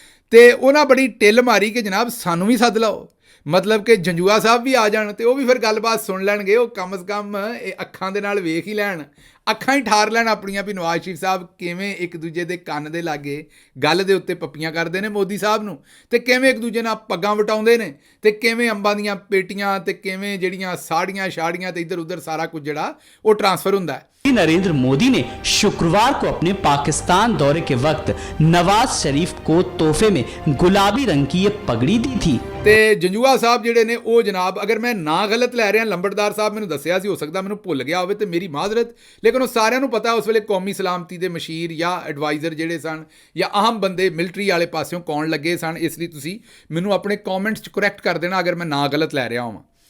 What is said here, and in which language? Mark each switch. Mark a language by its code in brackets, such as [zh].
[pa] ਤੇ ਉਹਨਾਂ ਬੜੀ ਟਿੱਲ ਮਾਰੀ ਕਿ ਜਨਾਬ ਸਾਨੂੰ ਵੀ ਸੱਦ ਲਓ, ਮਤਲਬ ਕਿ ਜੰਜੂਆ ਸਾਹਿਬ ਵੀ ਆ ਜਾਣ ਤੇ ਉਹ ਵੀ ਫਿਰ ਗੱਲਬਾਤ ਸੁਣ ਲੈਣਗੇ, ਉਹ ਕਮ ਸੇ ਕਮ ਇਹ ਅੱਖਾਂ ਦੇ ਨਾਲ ਵੇਖ ਹੀ ਲੈਣ, ਅੱਖਾਂ ਹੀ ਠਾਰ ਲੈਣ ਆਪਣੀਆਂ ਵੀ ਨਵਾਜ਼ ਸ਼ਰੀਫ ਸਾਹਿਬ ਕਿਵੇਂ ਇੱਕ ਦੂਜੇ ਦੇ ਕੰਨ ਦੇ ਲਾਗੇ ਗੱਲ ਦੇ ਉੱਤੇ ਪੱਪੀਆਂ ਕਰਦੇ ਨੇ ਮੋਦੀ ਸਾਹਿਬ ਨੂੰ, ਤੇ ਕਿਵੇਂ ਇੱਕ ਦੂਜੇ ਨਾਲ ਪੱਗਾਂ ਵਟਾਉਂਦੇ ਨੇ, ਤੇ ਕਿਵੇਂ ਅੰਬਾਂ ਦੀਆਂ ਪੇਟੀਆਂ ਤੇ ਕਿਵੇਂ ਜਿਹੜੀਆਂ ਸਾੜੀਆਂ ਸ਼ਾੜੀਆਂ ਤੇ ਇੱਧਰ ਉੱਧਰ ਸਾਰਾ ਕੁਝ ਜਿਹੜਾ ਉਹ ट्रांसफ़र ਹੁੰਦਾ है। [hi] नरेंद्र मोदी ने शुक्रवार को अपने पाकिस्तान दौरे के वक्त नवाज शरीफ को तोहफे में गुलाबी रंग की ये पगड़ी दी थी। [pa] ਤੇ ਜੰਜੂਆ ਸਾਹਿਬ ਜਿਹੜੇ ਨੇ ਉਹ ਜਨਾਬ, ਅਗਰ ਮੈਂ ਨਾਂ ਗਲਤ ਲੈ ਰਿਹਾ, ਲੰਬੜਦਾਰ ਸਾਹਿਬ ਮੈਨੂੰ ਦੱਸਿਆ ਸੀ, ਹੋ ਸਕਦਾ ਮੈਨੂੰ ਭੁੱਲ ਗਿਆ ਹੋਵੇ ਤੇ ਮੇਰੀ ਮਾਜ਼ਰਤ, ਲੇਕਿਨ ਉਹ ਸਾਰਿਆਂ ਨੂੰ ਪਤਾ ਉਸ ਵੇਲੇ ਕੌਮੀ ਸਲਾਮਤੀ ਦੇ ਮਸ਼ੀਰ ਜਾਂ ਐਡਵਾਈਜ਼ਰ ਜਿਹੜੇ ਸਨ ਜਾਂ ਅਹਿਮ ਬੰਦੇ ਮਿਲਟਰੀ ਵਾਲੇ ਪਾਸਿਓਂ ਕੌਣ ਲੱਗੇ ਸਨ, ਇਸ ਲਈ ਤੁਸੀਂ ਮੈਨੂੰ ਆਪਣੇ ਕਮੈਂਟਸ 'ਚ ਕਰੈਕਟ ਕਰ ਦੇਣਾ ਅਗਰ ਮੈਂ ਨਾਂ ਗਲਤ ਲੈ ਰਿਹਾ ਹੋਵਾਂ।